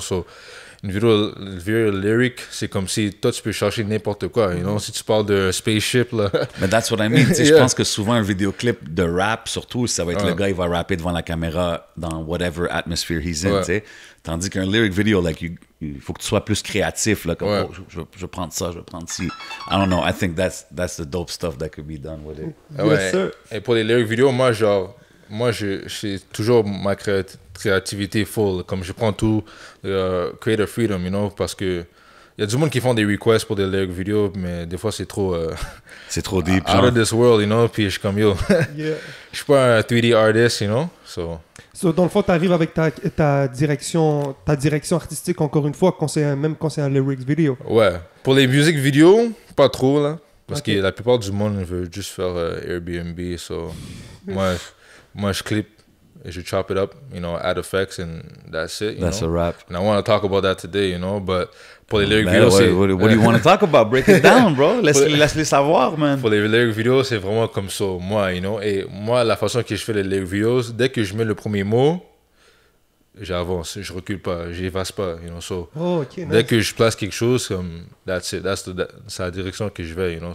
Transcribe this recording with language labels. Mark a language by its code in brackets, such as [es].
[fr] So, une vidéo lyric, c'est comme si toi tu peux chercher n'importe quoi, [en] you know. [fr] Si tu parles de spaceship là. [en] Mais that's what I mean. [fr] Je pense que souvent un vidéoclip de rap, surtout, ça va être le gars, il va rapper devant la caméra dans [en] whatever atmosphere he's in, [fr] tu sais. Tandis qu'un lyric video, like, il faut que tu sois plus créatif, là, comme je vais prendre ça, je vais prendre ci. [en] I don't know, I think that's the dope stuff that could be done with it. [fr] Et pour les lyric videos, moi j'ai toujours ma créativité full, comme je prends tout, [en] creative freedom, you know, [fr] parce que il y a du monde qui font des requests pour des lyric videos, mais des fois c'est trop... c'est trop deep. [en] Out of this world, you know, [fr] puis je suis comme, je suis pas un [en] 3D artist, you know, [fr] So, dans le fond, tu arrives avec ta direction artistique, encore une fois, même quand c'est un lyrics vidéo. Ouais. Pour les musiques vidéo, pas trop, là. Parce que la plupart du monde veut juste faire Airbnb. [en] So, [fr] moi, je clip et je [en] chop it up, you know, add effects, and that's it. That's a wrap. And I want to talk about that today, you know, but [fr] pour les [en] lyric videos, what do you want to talk about? Break it down, bro. [fr] Laisse-les savoir, [en] man. [fr] Pour les lyric videos, c'est vraiment comme ça, moi, [en] you know. [fr] Et moi, la façon que je fais les lyric videos, dès que je mets le premier mot, j'avance, je recule pas, j'évase pas, you know. So, dès que je place quelque chose, comme, [en] that's it, [fr] c'est la direction que je vais, you know.